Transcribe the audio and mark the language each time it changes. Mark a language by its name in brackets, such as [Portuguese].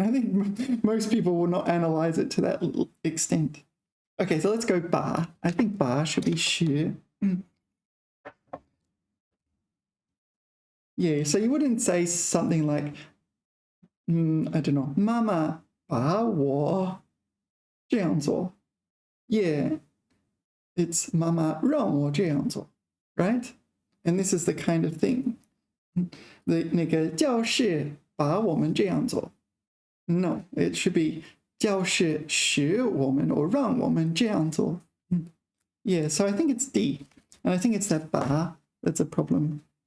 [English] I think most people will not analyze it to that extent. Okay, so let's go 把.I think 把 should be 使. Yeah, so you wouldn't say something like, I don't know, [Chinese] 妈妈把我这样做. [English] Yeah, it's [Chinese] 妈妈让我这样做, [English] right? And this is the kind of thing. [Chinese] 那个教室把我们这样做. [English] No, it should be [Chinese] 教室使我们 [English] or 让我们这样做. Yeah, so I think it's D. And I think it's that 把 that's a problem.